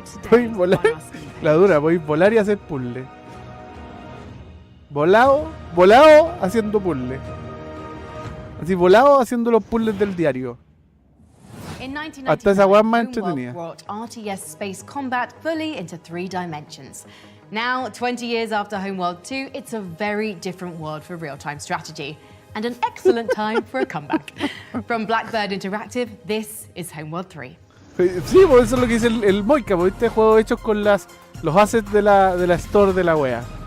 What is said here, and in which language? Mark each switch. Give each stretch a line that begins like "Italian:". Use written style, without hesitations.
Spanish: Voy a volar, la dura, voy a volar y hacer puzzles. Volado haciendo puzzles. Así volado haciendo los puzzles del diario. Hasta esa weá más entretenida.
English: RTS space combat fully into 3 dimensions. Now, 20 years after Homeworld 2, it's a very different world for real-time strategy. And an excellent time for a comeback. From Blackbird Interactive, this is Homeworld 3.
Spanish: Sí, pues eso es lo que dice el Moika, porque este juego hecho con los assets de la store de la wea.